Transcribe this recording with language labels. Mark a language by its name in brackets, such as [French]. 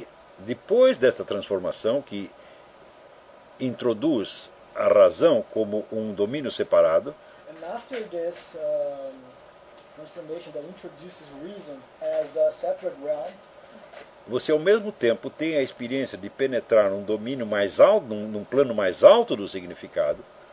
[Portuguese] E depois dessa transformação que introduz a razão como um domínio separado, [English] and after this transformation that introduces reason as a separate realm, [Portuguese] você ao mesmo tempo tem a experiência de penetrar num domínio mais alto, num plano mais alto do significado.